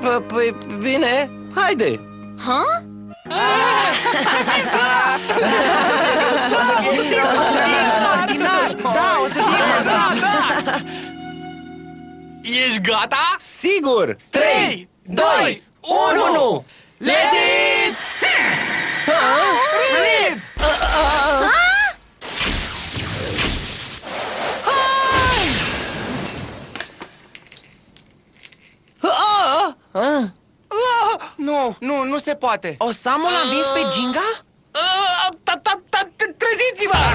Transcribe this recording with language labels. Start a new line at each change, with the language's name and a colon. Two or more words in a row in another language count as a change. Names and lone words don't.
Romanian: Păi, bine, haide! Ha? Extraordinar! Da, o să fie grozav! Ești gata? Sigur! 3, 2, 1!
English: Let it! Rip!
Romanian: Nu se poate. Osamu l-a învins pe Ginga? Treziți-vă!